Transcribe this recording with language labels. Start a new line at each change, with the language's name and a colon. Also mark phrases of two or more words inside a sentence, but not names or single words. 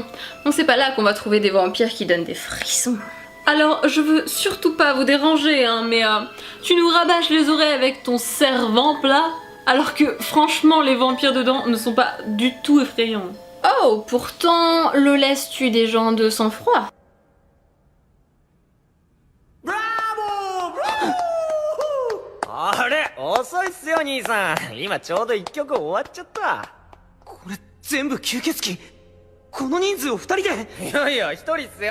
French: Donc c'est pas là qu'on va trouver des vampires qui donnent des frissons. Alors je veux surtout pas vous déranger hein, mais tu nous rabâches les oreilles avec ton servant plat alors que franchement les vampires dedans ne sont pas du tout effrayants. Oh, pourtant, le laisse tue des gens de sang-froid. Bravo! Bravo!
Japanese: あれ、遅いっすよ兄さん。今ちょうど一曲終わっちゃった。これ全部吸血鬼。この人数を二人で。いやいや、一人っすよ。